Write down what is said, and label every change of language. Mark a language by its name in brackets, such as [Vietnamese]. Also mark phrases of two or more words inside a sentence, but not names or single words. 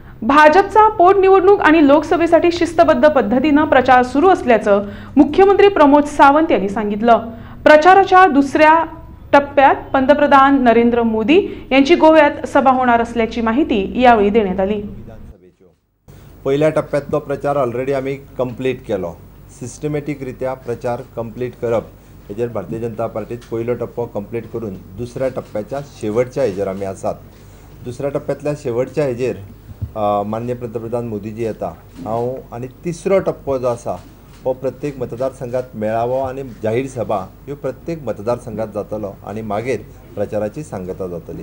[Marathi] भाजपचा पोटनिवडणूक आणि लोकसभेसाठी शिस्तबद्ध पद्धतीने प्रचार सुरू असल्याचं मुख्यमंत्री प्रमोद सावंत यांनी सांगितलं। प्रचाराच्या दुसऱ्या टप्प्यात पंतप्रधान नरेंद्र मोदी यांची गोव्यात सभा होणार असल्याची माहिती यावेळी देण्यात आली। [Konkani] पहिल्या टप्प्यातलो प्रचार ऑलरेडी आम्ही कंप्लीट केलो। सिस्टमॅटिक रित्या प्रचार कंप्लीट करप हेजेर भारतीय जनता पार्टीत पहिलो टप्पो कंप्लीट करून दुसऱ्या टप्प्याच्या शेवटच्या हेजेर आमी आसात। दुसऱ्या टप्प्यातल्या शेवटच्या हेजेर माननीय पंतप्रधान मोदीजी येता हांव आनी तिसरो टप्पो जो आसा हो प्रत्येक मतदारसंघात मेळावो आनी जाहीर सभा ह्यो प्रत्येक मतदारसंघात जातलो आनी मागीर प्रचाराची सांगता जातली।